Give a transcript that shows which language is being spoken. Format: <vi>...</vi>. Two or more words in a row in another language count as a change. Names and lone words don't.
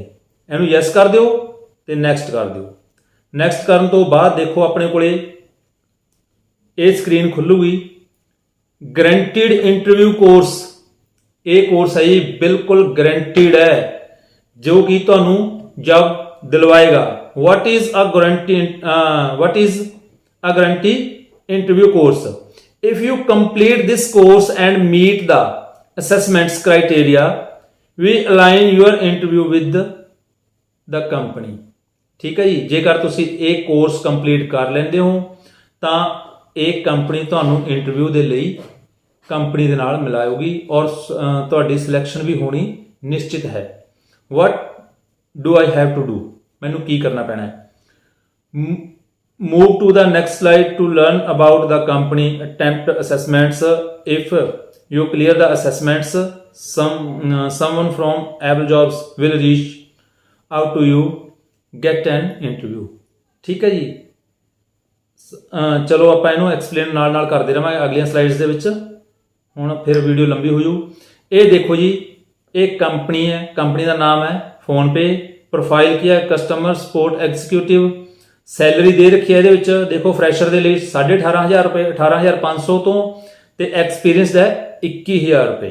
<pa>ਇਹਨੂੰ ਯੈਸ ਕਰ ਦਿਓ ਤੇ ਨੈਕਸਟ ਕਰ ਦਿਓ। ਨੈਕਸਟ ਕਰਨ ਤੋਂ ਬਾਅਦ ਦੇਖੋ ਆਪਣੇ ਕੋਲੇ ਇਹ ਸਕਰੀਨ ਖੁੱਲੂਗੀ,</pa> <en>guaranteed interview course.</en> <pa>ਇਹ ਕੋਰਸ ਹੈ ਜੀ ਬਿਲਕੁਲ ਗਰੰਟਿਡ ਹੈ, ਜੋ ਕਿ ਤੁਹਾਨੂੰ ਜੌਬ ਦਿਲਵਾਏਗਾ।</pa> <en>what is a guarantee interview course? If you complete this course and meet the assessments criteria, we align your interview with the company।</en> <pa>ਠੀਕ ਹੈ ਜੀ, ਜੇਕਰ ਤੁਸੀਂ ਇਹ ਕੋਰਸ ਕੰਪਲੀਟ ਕਰ ਲੈਂਦੇ ਹੋ ਤਾਂ ਇਹ ਕੰਪਨੀ ਤੁਹਾਨੂੰ ਇੰਟਰਵਿਊ ਦੇ ਲਈ ਕੰਪਨੀ ਦੇ ਨਾਲ ਮਿਲਾਏਗੀ ਔਰ ਤੁਹਾਡੀ ਸਿਲੈਕਸ਼ਨ ਵੀ ਹੋਣੀ ਨਿਸ਼ਚਿਤ ਹੈ।</pa> <en>what do I have to do?</en> <pa>ਮੈਨੂੰ ਕੀ ਕਰਨਾ ਪੈਣਾ ਹੈ?</pa> <en>Move to the next slide to learn about the company attempt assessments. If you clear the assessments, someone from Able Jobs will reach out to you, get an interview।</en> <pa>ਠੀਕ ਹੈ ਜੀ, ਚਲੋ ਆਪਾਂ ਇਹਨੂੰ ਐਕਸਪਲੇਨ ਨਾਲ ਨਾਲ ਕਰਦੇ ਰਹਾਂਗੇ ਅਗਲੀਆਂ ਸਲਾਈਡਸ ਦੇ ਵਿੱਚ, ਹੁਣ ਫਿਰ ਵੀਡੀਓ ਲੰਬੀ ਹੋ ਜੂ। ਇਹ ਦੇਖੋ ਜੀ, ਇਹ ਕੰਪਨੀ ਹੈ, ਕੰਪਨੀ ਦਾ ਨਾਮ ਹੈ ਫੋਨਪੇ, ਪ੍ਰੋਫਾਈਲ ਕੀ ਹੈ</pa> <en>customer support executive,</en> <pa>ਸੈਲਰੀ ਦੇ ਰੱਖੀ ਹੈ ਇਹਦੇ ਵਿੱਚ ਦੇਖੋ ਫਰੈਸ਼ਰ ਦੇ ਲਈ 18,500 ਰੁਪਏ 18,500 ਤੋਂ, ਤੇ ਐਕਸਪੀਰੀਅੰਸ ਹੈ 21,000 ਰੁਪਏ।</pa>